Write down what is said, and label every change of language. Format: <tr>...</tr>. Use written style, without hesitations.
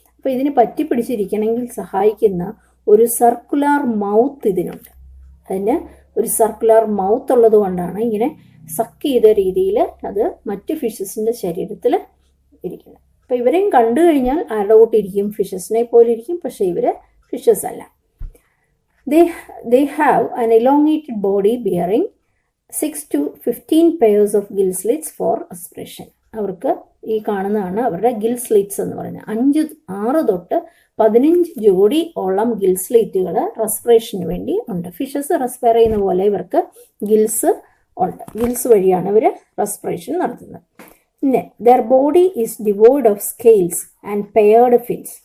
<ml>അപ്പോൾ ഇതിന് പറ്റി പിടിച്ചിരിക്കണമെങ്കിൽ സഹായിക്കുന്ന ഒരു സർക്കുലാർ മൗത്ത് ഇതിനുണ്ട്. അതിന് ഒരു സർക്കുലാർ മൗത്ത് ഉള്ളത് കൊണ്ടാണ് ഇങ്ങനെ സക്ക് ചെയ്ത രീതിയിൽ അത് മറ്റ് ഫിഷസിൻ്റെ ശരീരത്തിൽ ഇരിക്കുന്നത്. അപ്പോൾ ഇവരെയും കണ്ടു കഴിഞ്ഞാൽ ആരുടെ കൂട്ടിരിക്കും, ഫിഷസിനെ പോലെ ഇരിക്കും, പക്ഷേ ഇവർ ഫിഷസ് അല്ല.</ml> <en>They have an elongated body bearing 6 to 15 pairs of gill slits for respiration.</en> <ml>അവർക്ക് ഈ കാണുന്നതാണ് അവരുടെ ഗിൽ സ്ലിറ്റ്സ് എന്ന് പറയുന്നത്. 6 തൊട്ട് 15 ജോഡി ഓളം ഗിൽ സ്ലിറ്റുകൾ റെസ്പിറേഷന് വേണ്ടി ഉണ്ട്. ഫിഷസ് റെസ്പയർ ചെയ്യുന്ന പോലെ ഇവർക്ക് ഗിൽസ് ഉണ്ട്. ഗിൽസ് വഴിയാണ് ഇവർ റെസ്പിറേഷൻ നടത്തുന്നത്. പിന്നെ</ml> <en>Their body is devoid of scales and paired fins.</en>